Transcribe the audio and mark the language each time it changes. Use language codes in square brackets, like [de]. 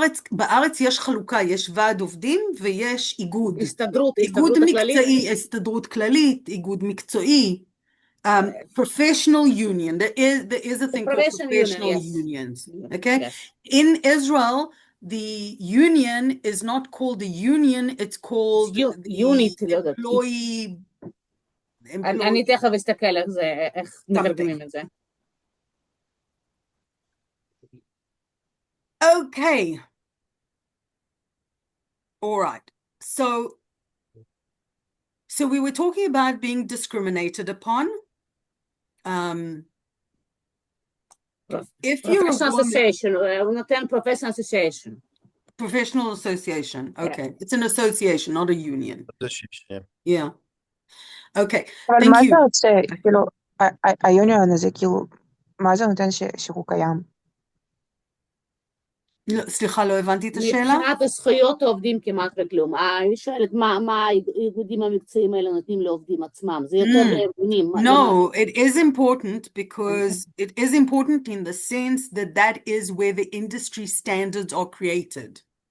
[he] ובארץ יש חלוקה, יש ועד עובדים ויש איגוד. הסתדרות מקצועי, הכללית? הסתדרות כללית, איגוד מקצועי, [en] professional union. There is a thing called professional unions. Okay? Yes. In Israel, the union is not called a union, it's called the employee. [he] אני תכף אסתכל איך מתרגמים את זה. [en] Okay. All right. So we were talking about being discriminated upon. If you're a woman, association, [he] הוא נותן [en] professional association. Professional association. Okay. Yeah. It's an association, not a union. Yeah. Okay. [he] אבל מה זה רוצה, כאילו, היוניון הזה, כאילו, מה זה נותן שהוא קיים? סליחה, לא הבנתי את השאלה. מבחינת הזכויות העובדים כמעט וכלום. אני שואלת, מה האיגודים המקצועיים האלה נותנים לעובדים עצמם? זה יותר לארגונים. [en] No, it is important because it is important in the sense that that is where the industry standards are created.